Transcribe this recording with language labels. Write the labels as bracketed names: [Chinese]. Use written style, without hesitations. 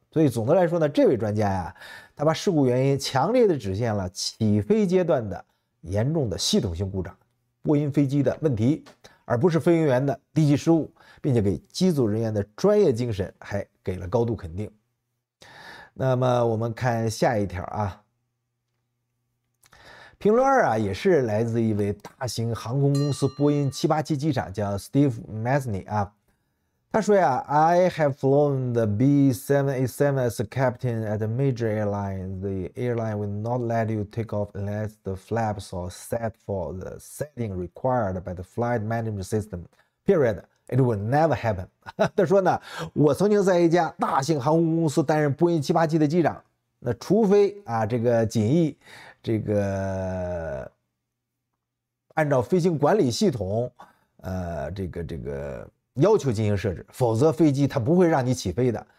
[Chinese] 所以总的来说呢，这位专家呀，他把事故原因强烈地指向了起飞阶段的严重的系统性故障，波音飞机的问题，而不是飞行员的低级失误，并且给机组人员的专业精神还给了高度肯定。那么我们看下一条啊，评论2啊，也是来自一位大型航空公司波音787机长，叫 Steve Masney 啊。他说呀 [English] ，I have flown the B787 as a captain at a major airline. The airline will not let you take off unless the flaps are set for the setting required by the flight management system. Period. It will never happen. [Chinese] 他说呢，我曾经在一家大型航空公司担任波音787的机长。那除非啊，这个锦翼这个按照飞行管理系统，这个要求进行设置，否则飞机它不会让你起飞的。